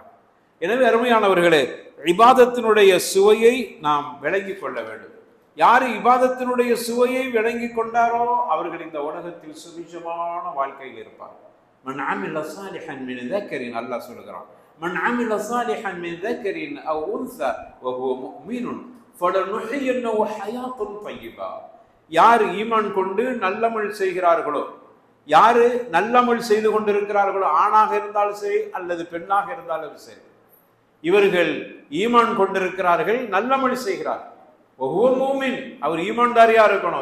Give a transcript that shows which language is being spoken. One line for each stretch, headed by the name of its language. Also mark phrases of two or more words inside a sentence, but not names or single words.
Tamil: எனவே அருமையானவர்களே, இபாதத்தினுடைய சுவையை நாம் விளங்கி கொள்ள வேண்டும். யார் இபாதத்தினுடைய சுவையை விளங்கி கொண்டாரோ அவர்கள் இந்த உலகத்தில் சுபிட்சமான வாழ்க்கையில் இருப்பார்.
Arabic: من عمل صالحا من ذكرٍ,
Tamil: அல்லாஹ் சொல்கிறான்,
Arabic: من عمل صالحا من ذكرٍ أو أنثى وهو مؤمن فلنحيينه حياة طيبة.
Tamil: யார் ஈமான் கொண்டு நல்லமல் செய்கிறார்களோ, யாரு நல்லமல் செய்து கொண்டிருக்கிறார்களோ, ஆணாக இருந்தாலும் சரி அல்லது பெண்ணாக இருந்தாலும் சரி, இவர்கள் ஈமான் கொண்டிருக்கிறார்கள், நல்லமல் செய்கிறார்கள். ஒவ்வொரு மூமின், அவர் ஈமான்தாரியா இருக்கணும்.